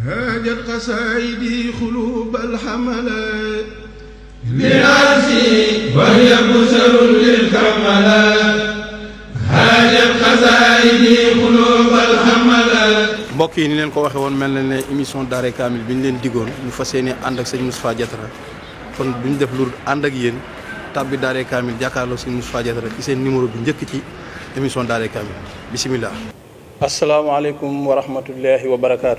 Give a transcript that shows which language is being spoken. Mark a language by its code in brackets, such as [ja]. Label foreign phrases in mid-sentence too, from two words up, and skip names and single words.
[ar] هاجت قصائدي قلوب الحملات لراسي وهي بشر للكملات هاجت قصائدي قلوب الحملات. [wo] mbokk yi ni leen ko waxee woon mel na ne émission Daaray Kamil bi ñu leen diggoon ñu fas yéene ànd ak sëñ Moustapha Diatara kon duñ def lu ànd ak yéen tàbbi Daaray Kamil jàkkaarloo sëñ Moustapha Diatara ci seen numéro bi njëkk ci émission Daaray Kamil bisimilah. [ar] السلام عليكم ورحمة الله وبركاته.